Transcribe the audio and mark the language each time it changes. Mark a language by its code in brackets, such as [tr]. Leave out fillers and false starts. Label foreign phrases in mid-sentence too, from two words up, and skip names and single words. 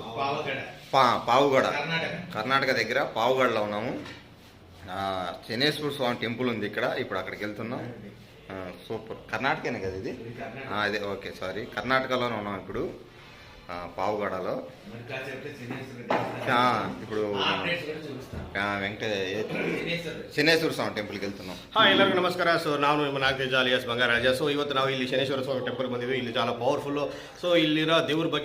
[te] పావుగడ, కర్ణాటక దగ్గర పావుగడలో ఉన్నాము. శనేశ్వర స్వామి టెంపుల్ ఉంది ఇక్కడ, ఇప్పుడు అక్కడికి వెళ్తున్నాం. సూపర్. కర్ణాటకనే కదా ఇది? అదే, ఓకే, సారీ, కర్ణాటకలోనే ఉన్నాం ఇప్పుడు, పావుగడలో. ఇప్పుడు ಶನೇಶ್ವರ ಸ್ವಾಮಿ ಟೆಂಪಲ್ಗೆ వెళ్తున్నాం. [kn] ಎಲ್ಲರಿಗೂ ನಮಸ್ಕಾರ. ಸೊ ನಾನು ನಿಮ್ಮ ನಾಗತೇಜ ಅಲಿಯಾಸ್ ಬಂಗಾರಾಜ. ಸೊ ಇವತ್ತು ನಾವು ಇಲ್ಲಿ ಶನೇಶ್ವರ ಸ್ವಾಮಿ ಟೆಂಪಲ್ಗೆ ಬಂದಿವಿ. ಇಲ್ಲಿ చాలా ಪವರ್ಫುಲ್. ಸೊ ಇಲ್ಲಿರೋ ದೇವ್ರ ಬಗ್ಗೆ